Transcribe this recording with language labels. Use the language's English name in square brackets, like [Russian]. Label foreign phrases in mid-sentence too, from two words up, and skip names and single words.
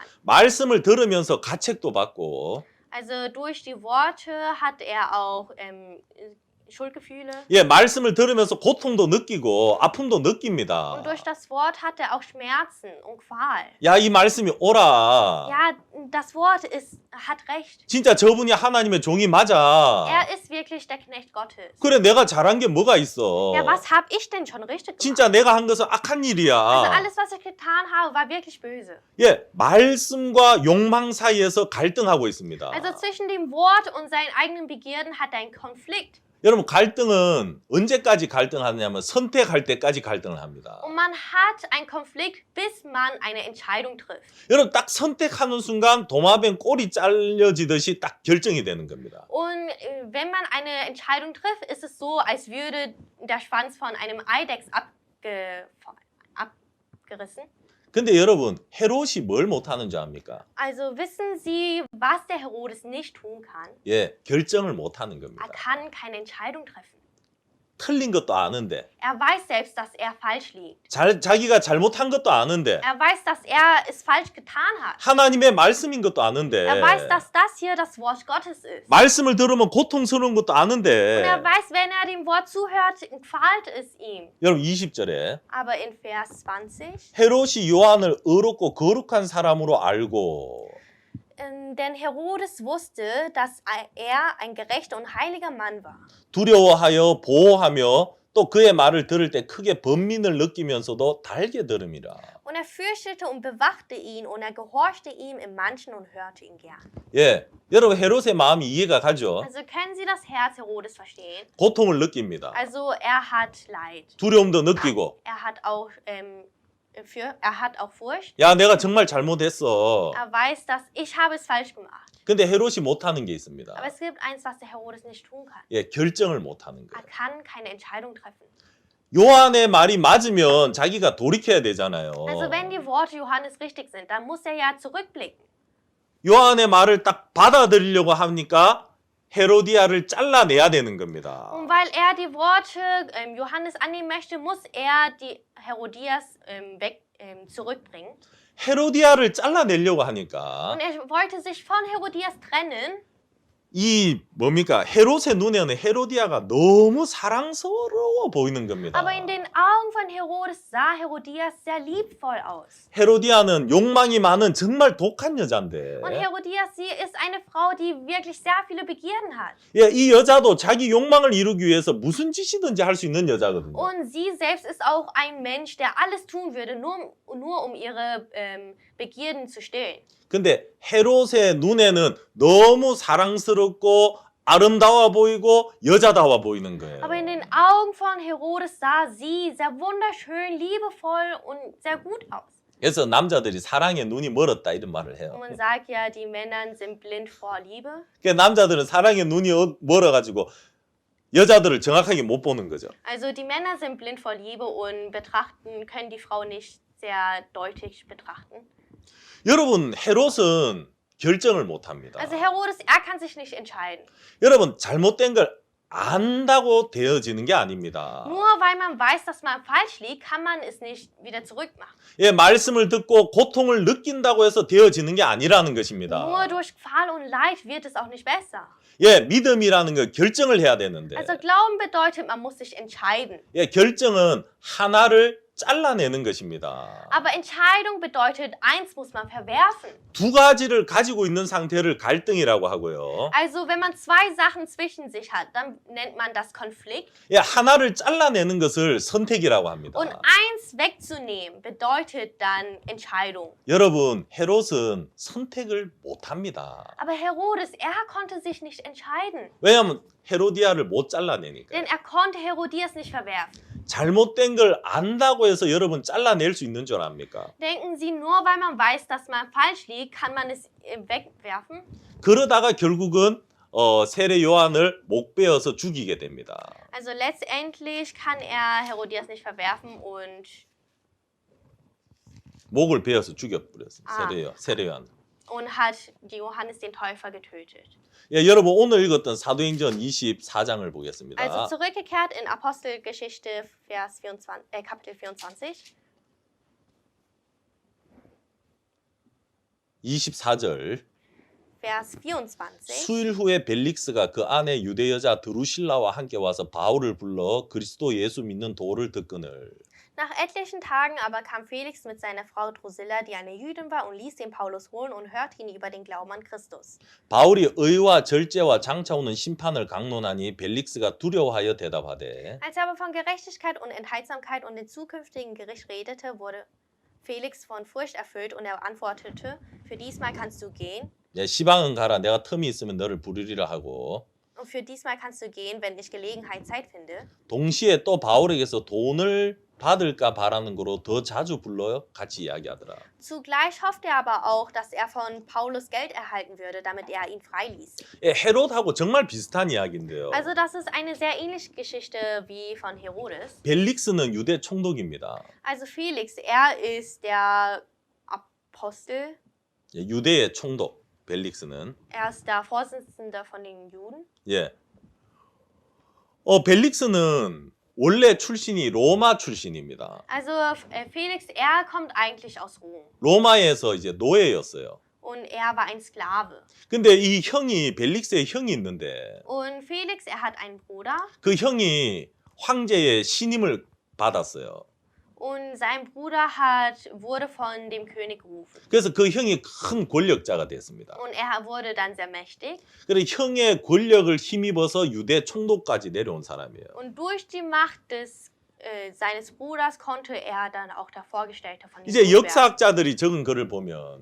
[Korean] 말씀을 들으면서 가책도 받고 [German] Also durch die Worte hat er auch Schuldgefühle. [Korean] 예, 말씀을 들으면서 고통도 느끼고 아픔도 느낍니다. [German] Und durch das Wort hat er auch Schmerzen und Qual. [Korean] 야, 이 말씀이 오라. [German] Ja, das Wort hat recht. [Korean] 진짜 저분이 하나님의 종이 맞아. [German] Er ist wirklich der Knecht Gottes. [Korean] 그래, 내가 잘한 게 뭐가 있어? [German] Ja, was habe ich denn schon richtig gemacht? [Korean] 진짜 내가 한 것은 악한 Also 일이야. [German] alles, was ich getan habe, war wirklich böse. [Korean] 예, 말씀과 욕망 사이에서 갈등하고 있습니다. [German] Also zwischen dem Wort und seinen eigenen Begierden hat er einen Konflikt. [Korean] 여러분 갈등은 언제까지 갈등하냐면 선택할 때까지 갈등을 합니다. [German] Und man hat einen Konflikt, bis man eine Entscheidung trifft. [Korean] 여러분 딱 선택하는 순간 도마뱀 꼬리 잘려지듯이 딱 결정이 되는 겁니다. [German] Und wenn man eine Entscheidung trifft, ist es so, als würde der Schwanz von einem Eidechs abgerissen. [Korean] 근데 여러분 헤롯이 뭘 못하는 줄 압니까? [German] Also wissen Sie, was der Herodes nicht tun kann? [Korean] 예, 결정을 못하는 겁니다. [German] Er kann keine Entscheidung treffen. [Korean] 틀린 것도 아는데 [German] Er weiß selbst, dass er falsch liegt. [Korean] 자기가 잘못한 것도 아는데 [German] Er weiß, dass er es falsch getan hat. [Korean] 하나님의 말씀인 것도 아는데 [German] Er weiß, dass das hier das Wort Gottes ist. [Korean] 말씀을 들으면 고통스러운 것도 Und 아는데 [German] er weiß, wenn er dem Wort zuhört, quält es ihm. [Korean] 여러분 20절에 [German] Aber in Vers 20, [Korean] 헤롯이 요한을 의롭고 거룩한 사람으로 알고 [German] denn Herodes wusste, dass er ein gerechter und heiliger Mann war. [Korean] 두려워하여 보호하며 또 그의 말을 들을 때 크게 번민을 느끼면서도 달게 들음이라. [German] Und er fürchtete und bewachte ihn und er gehorchte ihm im Manchen und hörte ihn gern. [Korean] 예, 여러분 헤롯의 마음이 이해가 가죠. [German] Also können Sie das Herz Herodes verstehen? [Korean] 고통을 느낍니다. [German] Also er hat Leid. [Korean] 두려움도 느끼고 [German] Er hat auch Furcht. [Korean] 야 내가 정말 잘못했어. [German] Er weiß, dass ich habe es falsch gemacht. [Korean] 근데 헤롯이 못하는 게 있습니다. [German] Aber es gibt eins, was der Herodes nicht tun kann. [Korean] 예, 결정을 못하는 Er 거예요. [German] kann keine Entscheidung treffen. [Korean] 요한의 말이 맞으면 자기가 돌이켜야 되잖아요. [German] Also wenn die Worte Johannes richtig sind, dann muss er ja zurückblicken. [Korean] 요한의 말을 딱 받아들이려고 하니까 헤로디아를 잘라내야 되는 겁니다. [German] Und weil er die Worte Johannes annehmen möchte, muss er die Herodias zurückbringen. [Korean] 헤로디아를 잘라내려고 하니까 [German] Und er wollte sich von Herodias trennen. [Korean] 이 뭡니까? 헤롯의 눈에는 헤로디아가 너무 사랑스러워 보이는 겁니다. [German] Aber in den Augen von Herodes sah Herodias sehr liebvoll aus. [Korean] 헤로디아는 욕망이 많은 정말 독한 여잔데 [German] Und Herodias, sie ist eine Frau, die wirklich sehr viele Begierden hat. [Korean] 예, 이 여자도 자기 욕망을 이루기 위해서 무슨 짓이든지 할 수 있는 여자거든요. [German] Und sie selbst ist auch ein Mensch, der alles tun würde, nur um ihre Begierden zu stillen. [Korean] 근데 헤롯의 눈에는 너무 사랑스럽고 아름다워 보이고 여자다워 보이는 거예요. [German] Aber in den Augen von Herodes sah sie sehr wunderschön, liebevoll und sehr gut aus. [Korean] 그래서 남자들이 사랑에 눈이 멀었다 이런 말을 Und 해요. [German] man sagt ja, die Männer sind blind vor Liebe. [Korean] 그러니까 남자들은 사랑에 눈이 멀어가지고 여자들을 정확하게 못 보는 거죠. [German] Also die Männer sind blind vor Liebe und können die Frau nicht sehr deutlich betrachten. [Korean] 여러분 헤롯은 결정을 못 합니다. [German] Also Herodes, er kann sich nicht entscheiden. [Korean] 여러분 잘못된 걸 안다고 되어지는 게 아닙니다. [German] Nur weil man weiß, dass man falsch liegt, kann man es nicht wieder zurückmachen. [Korean] 예, 말씀을 듣고 고통을 느낀다고 해서 되어지는 게 아니라는 것입니다. [German] Nur durch Qual und Leid wird es auch nicht besser. [Korean] 예, 믿음이라는 거 결정을 해야 되는데 [German] Also Glauben bedeutet, man muss sich entscheiden. [Korean] 예, 결정은 하나를 잘라내는 것입니다. [German] Aber Entscheidung bedeutet, eins muss man verwerfen. [Korean] 두 가지를 가지고 있는 상태를 갈등이라고 하고요. [German] Also wenn man zwei Sachen zwischen sich hat, dann nennt man das Konflikt. [Korean] 예, 하나를 잘라내는 것을 선택이라고 합니다. [German] Und eins wegzunehmen bedeutet dann Entscheidung. [Korean] 여러분, 헤롯은 선택을 못합니다. [German] Aber Herodes, er konnte sich nicht entscheiden. [Korean] 왜냐하면 헤로디아를 못 잘라내니까. [German] Denn er konnte Herodias nicht verwerfen. [Korean] 잘못된 걸 안다고 해서 여러분 잘라낼 수 있는 줄 압니까? [German] Denken Sie, nur weil man weiß, dass man falsch liegt, kann man es wegwerfen? [Korean] 그러다가 결국은 세례 요한을 목 베어서 죽이게 됩니다. [German] Also letztendlich kann er Herodias nicht verwerfen und [Korean] 목을 베어서 죽여버렸습니다. 아. 세례 요한. [German] hat Johannes den Täufer getötet. [Korean] 예, 여러분 오늘 읽었던 사도행전 24장을 보겠습니다. [German] Also zurückgekehrt in Apostelgeschichte Kapitel 24. [Korean] 24절. [German] Vers 24. [Korean] 수일 후에 벨릭스가 그 아내 유대 여자 드루실라와 함께 와서 바울을 불러 그리스도 예수 믿는 도를 듣거늘. [German] Nach etlichen Tagen aber kam Felix mit seiner Frau Drusilla, die eine Jüdin war, und ließ den Paulus holen und hörte ihn über den Glauben an Christus. [Korean] 바울이 의와 절제와 장차 오는 심판을 강론하니 벨릭스가 두려워하여 대답하되 [German] Als er aber von Gerechtigkeit und Enthaltsamkeit und dem zukünftigen Gericht redete, wurde Felix von Furcht erfüllt und er antwortete, für diesmal kannst du gehen [Korean] 예, 시방은 가라 내가 틈이 있으면 너를 부르리라 하고 [German] und für diesmal kannst du gehen, wenn ich Gelegenheit Zeit finde. [Korean] 동시에 또 바울에게서 돈을 받을까 바라는 거로 더 자주 불러 같이 이야기하더라. [German] Zugleich hoffte er aber auch, dass er von Paulus Geld erhalten würde, damit er ihn freiließ. [Korean] 예, 헤롯하고 정말 비슷한 이야기인데요. [German] Also das ist eine sehr ähnliche Geschichte wie von Herodes. [Korean] 벨릭스는 유대 총독입니다. [German] Also Felix, er ist der Apostel, [Korean] 예, 유대의 총독 벨릭스는 [German] er ist der Vorsitzende von den Juden. [Korean] 예. 벨릭스는 원래 출신이 로마 출신입니다. [German] Also Felix, er kommt eigentlich aus Rom [Korean] 로마에서 이제 노예였어요. [German] und er war ein Sklave. [Korean] 근데 이 형이 벨릭스의 형이 있는데 [German] Und Felix, er hat einen Bruder [Korean] 그 형이 황제의 신임을 받았어요. [German] und sein Bruder wurde von dem König gerufen. [Korean] 그래서 그 형이 큰 권력자가 됐습니다. [German] Und er wurde dann sehr mächtig. [Korean] 그래서 형의 권력을 힘입어서 유대 총독까지 내려온 사람이에요. [German] Und durch die Macht seines Bruders konnte er dann auch der Vorgestellte von dem 이제 Thron werden. [Korean] 역사학자들이 적은 글을 보면